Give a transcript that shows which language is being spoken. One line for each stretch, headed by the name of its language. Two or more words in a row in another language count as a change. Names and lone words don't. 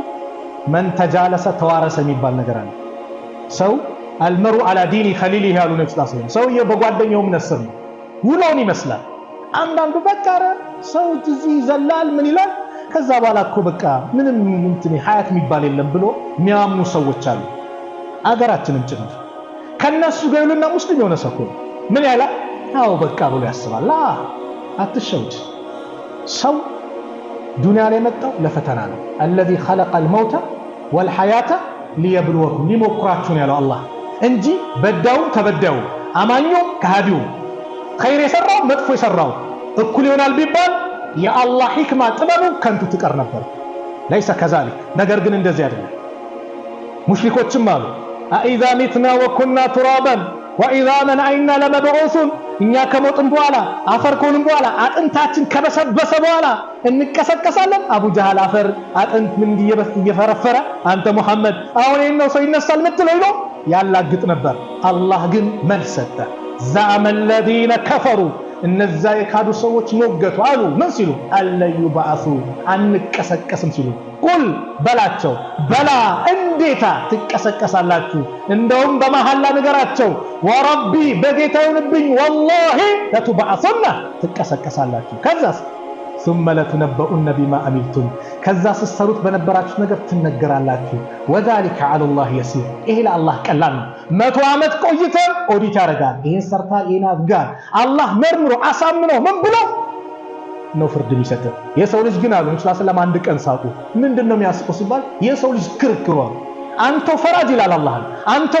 Arabic: من تجالس توارث
Amharic: የሚባል ነገር አለ። ሰው
Arabic: المرء على دين خليله
Amharic: ያሉ ነብዩ
Arabic: صلى الله عليه وسلم።
Amharic: ሰውዬ በጓደኛው ምንስር ነው። ውሎን ይመስላል። አንዳንዱ በቃ ሰው እዚህ ይዘላል ምን ይላል፣ ከዛ በኋላ እኮ በቃ ምንም እንትን ሐያት የሚባል የለም ብሎ የሚያምኑ ሰዎች አሉ። አገራችንም ጭምር ከነሱ ገሉና ሙስሊም የሆነ ሰው ምን ያላ አው በቃ ብሎ ያስባል። አትሸውድ። ሰው ዱንያ ላይ መጣው ለፈተና ነው።
Arabic: الذي خلق الموت والحياة ليبلوكم
Amharic: ሊሞክራችሁ ነው ያለው አላህ እንጂ በዳው ተበዳው አማኙ ከሃዲው ኸይር የሰራው መጥፎ የሰራው እኩል ይሆናል ቢባል የአላህ ሂክማ ጥበቡ ከንቱ ትቀር ነበር።
Arabic: ليس كذلك።
Amharic: ነገር ግን እንደዚህ አይደለም። ሙሽሪኮችም አሉ
Arabic: أئذا متنا وكنا ترابا وعظاما أإنا لمبعوثون፣
Amharic: እኛ ከሞትን በኋላ አፈር ከሆንን በኋላ አጥንታችን ከበሰበሰ በኋላ እንቀሰቀሳለን። አቡ ጀሃል አፈር አጥንት ምን እየፈረፈረ አንተ ሙሐመድ አሁን ነው ሰው ይነሳል ምትለው ይሎ ያላግጥ ነበር። አላህ ግን መልስ ሰጠ።
Arabic: زعم الذين كفروا
Amharic: እነዛ የካዱ ሰዎች ሞገቱ አሉ። ምን ሲሉ?
Arabic: ألن يبعثوا
Amharic: አንቀሰቀስም ሲሉ። ቁል በላቸው በላ እንዴታ ትቀሰቀሳላችሁ። እንደውም በመሐላ ነገራቸው ወረቢ በጌታውንብኝ
Arabic: والله لتبعثن
Amharic: ትቀሰቀሳላችሁ። ከዛስ
Arabic: ثم لتنبؤن بما عملتم
Amharic: ከዛ ስትሰሩት በነበራችሁት ነገር ትነገራላችሁ።
Arabic: وذلك على الله يسير።
Amharic: ይሄ ለአላህ ቀላል ነው። 100 ዓመት ቆይተን ኦዲት ያደርጋል። ይሄን ሰርታል ይሄን አድርጋል። አላህ መርምሮ አሳምኖ ምን ብሎ ነው ፍርድ የሚሰጠው። የሰው ልጅ ግን አሉ ሰለላሁ አንድ ቀን ሳቁ። ምንድነው የሚያስቀው ሲባል የሰው ልጅ ክርክሯ አንተው ፈራጅ ይላል አላህ፣ አንተው